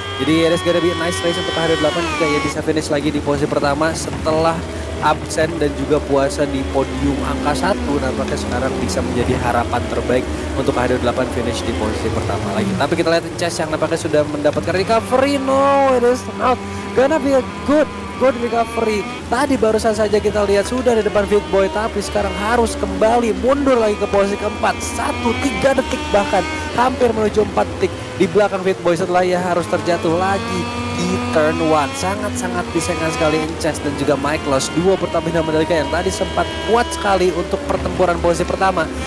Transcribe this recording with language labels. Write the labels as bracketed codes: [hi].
[id] Jadi [en] it's gonna be a nice race [id] untuk HD8 jika ia bisa finish lagi di posisi pertama setelah absen dan juga puasa di podium angka 1. Nampaknya sekarang bisa menjadi harapan terbaik untuk HD8 finish di posisi pertama lagi. Tapi kita lihat Chess yang nampaknya sudah mendapatkan recovery. [en] No, it is not gonna be a good recovery. [id] Tadi barusan saja kita lihat sudah di depan Fit Boy, tapi sekarang harus kembali mundur lagi ke posisi keempat. 1-3 detik bahkan hampir menuju 4 detik di belakang Fit Boy setelah ia harus terjatuh lagi di turn 1. Sangat-sangat disayangkan sekali Chess dan juga Michaelos, duo Pertamina Mandalika yang tadi sempat kuat sekali untuk pertempuran posisi pertama.